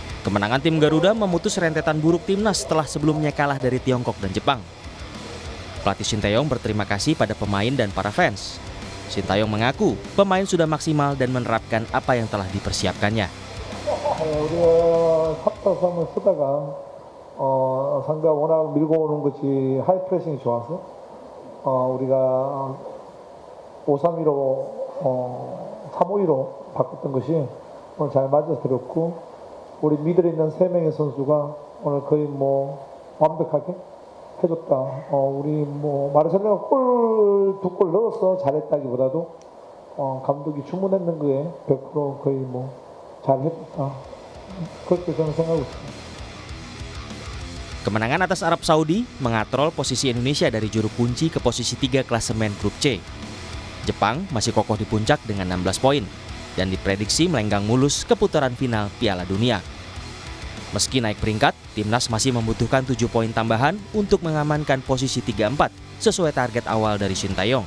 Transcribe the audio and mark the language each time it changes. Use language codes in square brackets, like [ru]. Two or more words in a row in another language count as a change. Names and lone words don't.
[id] Kemenangan tim Garuda memutus rentetan buruk timnas setelah sebelumnya kalah dari Tiongkok dan Jepang. Pelatih Sinteyong berterima kasih pada pemain dan para fans. Sinteyong mengaku pemain sudah maksimal dan menerapkan apa yang telah dipersiapkannya. [ko] 우리가 탑다삼을 쓰다가 상대가 워낙 밀고 오는 것이 하이 프레싱이 좋아서 우리가 5-3-2로 3-5-2로 바꿨던 것이 오늘 잘 맞아들었고 우리 미들에 있는 3명의 선수가 오늘 거의 완벽하게 해줬다. 우리 마르셀로가 골 2골 넣어서 잘했다기보다도 감독이 주문했는 거에 100% 거의 잘했다. 그렇게 저는 생각하고 있습니다. [id] Kemenangan atas Arab Saudi mengatrol posisi Indonesia dari juru kunci ke posisi 3 klasemen grup C. Jepang masih kokoh di puncak dengan 16 poin dan diprediksi melenggang mulus ke putaran final Piala Dunia. Meski naik peringkat, timnas masih membutuhkan 7 poin tambahan untuk mengamankan posisi 3-4 sesuai target awal dari Sinteyong.